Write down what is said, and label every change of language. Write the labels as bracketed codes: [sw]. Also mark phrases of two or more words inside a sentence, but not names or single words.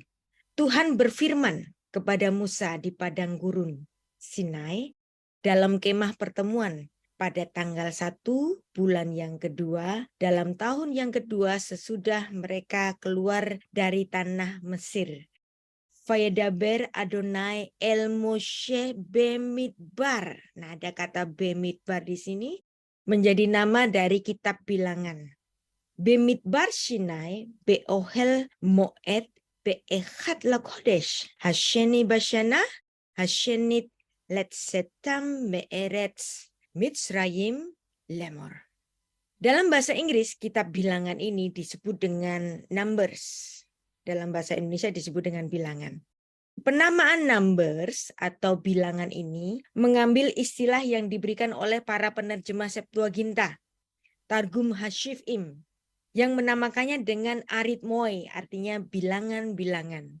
[id] Tuhan berfirman kepada Musa di padang gurun Sinai dalam kemah pertemuan pada tanggal 1 bulan yang kedua dalam tahun yang kedua sesudah mereka keluar dari tanah Mesir. [he] וידבר אדוני אל משה במדבר. [id] Nah, ada kata Bemidbar di sini menjadi nama dari kitab bilangan. [he] במדבר סיני באהל מועד באחד לחודש השני בשנה השנית לצאתם מארץ מצרים לאמור. [id] Dalam bahasa Inggris, kitab bilangan ini disebut dengan Numbers. Dalam bahasa Indonesia disebut dengan bilangan. Penamaan numbers atau bilangan ini mengambil istilah yang diberikan oleh para penerjemah Septuaginta, Targum Hashifim, yang menamakannya dengan arithmoi, artinya bilangan-bilangan.